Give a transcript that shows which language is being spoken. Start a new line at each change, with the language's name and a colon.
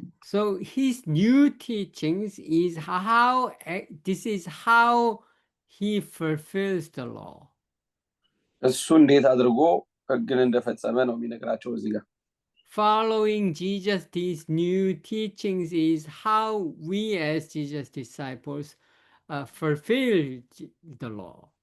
English: So his new teachings is this is how he fulfills the law.
Amharic: እሱ እንዴት አድርጎ ሕግን እንደፈጸመ ነው የሚነግራቸው እዚህ ጋር።
English: Following Jesus, these new teachings is how we as Jesus disciples fulfill the law.